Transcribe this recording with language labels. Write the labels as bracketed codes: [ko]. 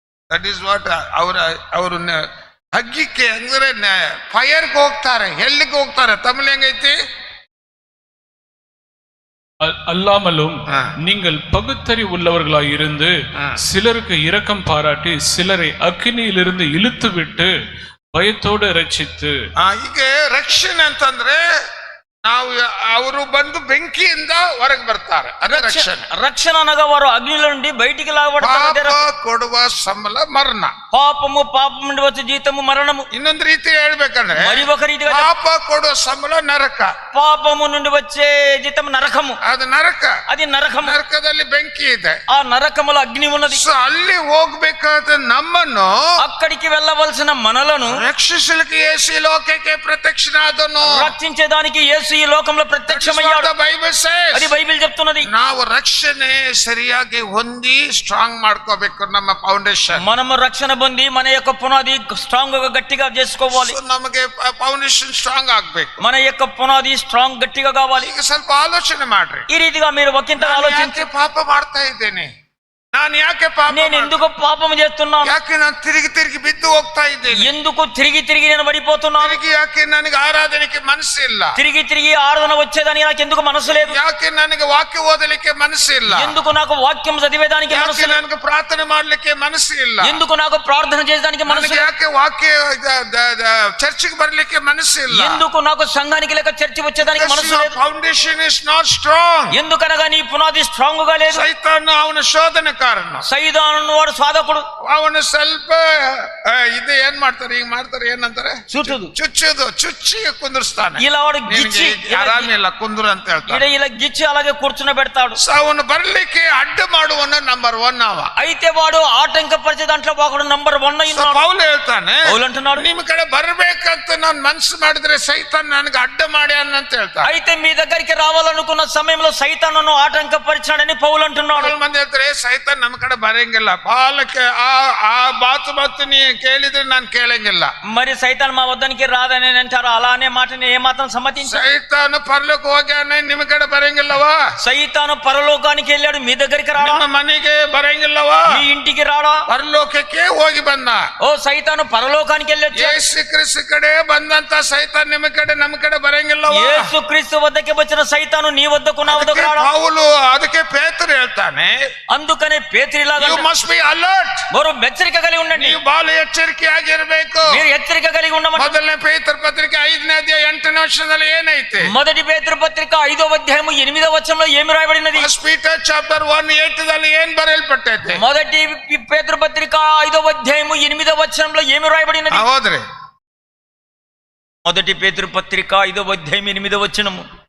[en] that is what [kn] ಅವರು ಹಗ್ಗಿಕ್ಕೆ ಅಂದ್ರೆ ಫೈರ್ಗೆ ಹೋಗ್ತಾರೆ, ಎಲ್ಲಿಗೆ ಹೋಗ್ತಾರೆ? ತಮಿಳು ಹೆಂಗೈತಿ? [ta] அல்லாமலும் நீங்கள் பகுத்தறிவு உள்ளவர்களாய் இருந்து சிலருக்கு இரக்கம் பாராட்டி சிலரை அக்கினியிலிருந்து இழுத்து விட்டு பயத்தோடு ರಕ್ಷಿத்து. [kn] ಈಗ ರಕ್ಷಣೆ ಅಂತಂದ್ರೆ ನಾವು ಅವರು ಬಂದು ಬೆಂಕಿಯಿಂದ ಹೊರಗೆ ಬರ್ತಾರೆ, ಅದೇ ರಕ್ಷಣೆ. [te] రక్షణ అనగా వారు అగ్నిలో నుండి బయటికి లాగబడతారు. [kn] ಪಾಪ ಕೊಡುವ ಸಂಬಳ ಮರಣ. [te] పాపము నుండి వచ్చే జీతము మరణము. [kn] ಇನ್ನೊಂದು ರೀತಿ ಹೇಳ್ಬೇಕಂದ್ರೆ, [te] మరి ఒక రీతిగా [kn] ಪಾಪ ಕೊಡುವ ಸಂಬಳ ನರಕ. [te] పాపము నుండి వచ్చే జీతం నరకము. [kn] ಅದು ನರಕ. [te] అది నరకము. [kn] ನರಕದಲ್ಲಿ ಬೆಂಕಿ ಇದೆ, [te] ఆ నరకములో అగ్ని ఉన్నది. [kn] ಸೊ ಅಲ್ಲಿ ಹೋಗ್ಬೇಕಾದ ನಮ್ಮನ್ನು, [te] అక్కడికి వెళ్ళవలసిన మనలను [kn] ರಕ್ಷಿಸಲಿಕ್ಕೆ ಯೇಸು ಈ ಲೋಕಕ್ಕೆ ಪ್ರತ್ಯಕ್ಷನಾದನು. [te] రక్షించేదానికి యేసు ఈ లోకంలో ప్రత్యక్షమయ్యాడు. అది బైబిల్ చెప్తున్నది. [kn] ನಾವು ರಕ್ಷಣೆ ಸರಿಯಾಗಿ ಹೊಂದಿ ಸ್ಟ್ರಾಂಗ್ ಮಾಡ್ಕೋಬೇಕು. ನಮ್ಮ ಫೌಂಡೇಶನ್, [te] మనము రక్షణ పొంది మన యొక్క పునాది స్ట్రాంగ్ గా గట్టిగా చేసుకోవాలి. [kn] ನಮಗೆ ಫೌಂಡೇಶನ್ ಸ್ಟ್ರಾಂಗ್ ಆಗ್ಬೇಕು. [te] మన యొక్క పునాది స్ట్రాంగ్ గట్టిగా కావాలి. [kn] ಈಗ ಸ್ವಲ್ಪ ಆಲೋಚನೆ ಮಾಡ್ರಿ. [te] ఈ రీతిగా మీరు ఒకంత ఆలోచించి, [kn] ಪಾಪ ಮಾಡ್ತಾ ಇದ್ದೇನೆ, ನಾನು ಯಾಕೆ ಪಾಪ, [te] నేను ఎందుకు పాపం చేస్తున్నాను, [kn] ಯಾಕೆ ನಾನು ತಿರುಗಿ ಬಿದ್ದು ಹೋಗ್ತಾ ಇದ್ದೇನೆ, [te] ఎందుకు తిరిగి నేను పడిపోతున్నాను, [kn] ಯಾಕೆ ನನಗೆ ಆರಾಧನೆಗೆ ಮನಸ್ಸಿಲ್ಲ, [te] తిరిగి ఆరాధన వచ్చేదానికి నాకు ఎందుకు మనసు లేదు, [kn] ಯಾಕೆ ನನಗೆ ವಾಕ್ಯ ಓದಲಿಕ್ಕೆ ಮನಸ್ಸಿಲ್ಲ, [te] ఎందుకు నాకు వాక్యం చదివేదానికి మనసు లేదు, [kn] ನನಗೆ ಪ್ರಾರ್ಥನೆ ಮಾಡ್ಲಿಕ್ಕೆ ಮನಸ್ಸು ಇಲ್ಲ, [te] ఎందుకు నాకు ప్రార్థన చేసేదానికి మనసు లేదు, [kn] ಯಾಕೆ ವಾಕ್ಯ ಚರ್ಚಿಗೆ ಬರ್ಲಿಕ್ಕೆ ಮನಸ್ಸು ಇಲ್ಲ, [te] ఎందుకు నాకు సంఘానికి లేక చర్చి వచ్చేదానికి మనసు లేదు. [en] Foundation is not strong. [te] ఎందుకనగా నీ పునాది స్ట్రాంగ్ గా లేదు. [kn] ಸೈತಾನ ಅವನ ಶೋಧನೆ ಕಾರಣ. [te] సైతాను వాడు సాధకుడు. [kn] ಅವನು ಸ್ವಲ್ಪ ಇದು ಏನ್ ಮಾಡ್ತಾರೆ, ಈಗ ಮಾಡ್ತಾರೆ, ಏನಂತಾರೆ, ಚುಚ್ಚಿ ಕುಂದಿರ್ಸ್ತಾನೆ. [te] ఇలా వాడు గిచ్చి [kn] ಆರಾಮಿಲ್ಲ ಕುಂದ್ರು ಅಂತ ಹೇಳ್ತಾರೆ. [te] ఇలా గిచ్చి అలాగే కూర్చుని పెడతాడు. [kn] ಅವನು ಬರ್ಲಿಕ್ಕೆ ಅಡ್ಡ ಮಾಡುವನ ನಂಬರ್ 1 ಅವ. [te] అయితే వాడు ఆటంకపరిచే దాంట్లో ఒకడు నంబర్ 1 అయినాడు. [kn] ಪೌಲ್ ಹೇಳ್ತಾನೆ [te] పౌలు అంటున్నాడు, [kn] ನಿಮ್ ಕಡೆ ಬರ್ಬೇಕಂತ ನಾನು ಮನ್ಸು ಮಾಡಿದ್ರೆ ಸೈತಾನ್ ನನಗೆ ಅಡ್ಡ ಮಾಡ್ಯಾನ ಅಂತ ಹೇಳ್ತಾನೆ. [te] అయితే మీ దగ్గరికి రావాలనుకున్న సమయంలో సైతానును ఆటంకపరిచాడని పౌలు అంటున్నాడు. [kn] ಬಹಳ ಮಂದಿ ಹೇಳ್ತಾರೆ ಸೈತಾನ್ ನಮ್ಮ ಕಡೆ ಬರಂಗಿಲ್ಲ, ಬಾಲಕ್ಕೆ ಆ ಮಾತು ನೀ ಕೇಳಿದ್ರೆ ನಾನು ಕೇಳಂಗಿಲ್ಲ. [te] మరి సైతాన్ మా వద్దనికి రాదని అంటారు. అలానే మాటని ఏమాత్రం సమ్మతించారు. [kn] ಸೈತಾನ್ ಪರಲೋಕ ಹೋಗ್ಯಾನ, ನಿಮ್ ಕಡೆ ಬರಂಗಿಲ್ಲವಾ? [te] సైతాను పరలోకానికి వెళ్ళాడు, మీ దగ్గరికి రాడా? [kn] ನಿಮ್ಮ ಮನೆಗೆ ಬರಂಗಿಲ್ಲವಾ? [te] మీ ఇంటికి రాడా? [kn] ಪರಲೋಕಕ್ಕೆ ಹೋಗಿ ಬಂದ. [te] ఓ సైతాను పరలోకానికి వెళ్ళొచ్చు. [kn] ಯೇಸು ಕ್ರಿಸ್ತ ಕಡೆ ಬಂದಂತ ಸೈತಾನ್ ನಿಮ್ಮ ಕಡೆ ನಮ್ಮ ಕಡೆ ಬರಂಗಿಲ್ಲವಾ? [te] యేసు క్రీస్తు వద్దకి వచ్చిన సైతాను నీ వద్దకు నా వద్దకు రాడా? [kn] ಪೌಲು ಅದಕ್ಕೆ ಪೇತ್ರ ಹೇಳ್ತಾನೆ, [te] అందుకనే పేతురులాగా [en] You must be alert. [te] మరో హెచ్చరిక కలిగి ఉండండి. [kn] ನೀವು ಬಹಳ ಎಚ್ಚರಿಕೆಯಾಗಿರ್ಬೇಕು. [te] మీరు హెచ్చరిక కలిగి ఉండమంటారు. [kn] ಮೊದಲನೇ ಪೇತ್ರ ಪತ್ರಿಕೆ 5ನೇ ಅಧ್ಯಾಯ 8ನೇ ವಚನದಲ್ಲಿ ಏನೈತೆ? [te] మొదటి పేతురు పత్రిక 5వ అధ్యాయము 8వ వచనంలో ఏమి రాయబడినది? [en] first Peter chapter 1:8 [kn] ఏం ಬರೆಯಲ್ಪಟ್ಟೈತೆ? [te] మొదటి పేతురు పత్రిక 5వ అధ్యాయము 8వ వచనంలో ఏమి రాయబడినది? [kn] ಹೋದ್ರಿ [te] మొదటి పేతురు పత్రిక 5వ అధ్యాయం 8వ వచనము.